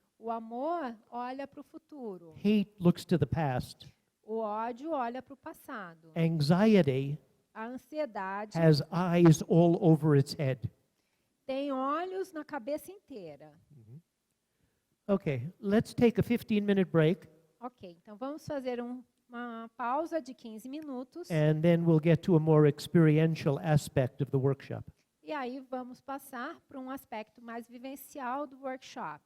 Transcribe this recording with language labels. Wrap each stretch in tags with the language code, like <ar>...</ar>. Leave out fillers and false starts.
<pt>O amor olha para o futuro.</pt> <en>Hate looks to the past.</en> <pt>O ódio olha para o passado.</pt> <en>Anxiety</en> <pt>A ansiedade</pt> <en>has eyes all over its head.</en> <pt>tem olhos na cabeça inteira.</pt> <en>Okay, let's take a 15-minute break,</en> <pt>Ok, então vamos fazer uma pausa de 15 minutos.</pt> <en>and then we'll get to a more experiential aspect of the workshop.</en> <pt>E aí vamos passar para um aspecto mais vivencial do workshop.</pt>